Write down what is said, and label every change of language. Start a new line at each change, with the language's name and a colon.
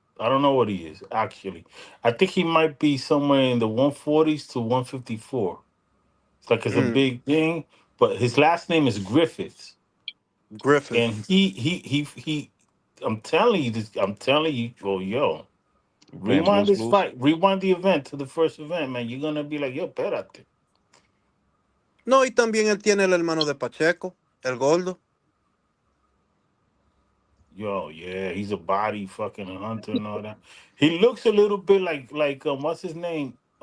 English: I don't know what he is actually. I think he might be somewhere in the 140s to 154. It's a Mm, big thing, but his last name is Griffiths, and Griffith. he. I'm telling you this. I'm telling you. Oh, yo, Playing rewind Blues Clues. fight. Rewind the event to the first event, man. You're gonna be like, yo,
Spanish: espérate. No, y también él tiene el hermano de Pacheco, el gordo.
English: Yo, yeah, he's a body fucking hunter and all that. He looks a little bit like what's his name?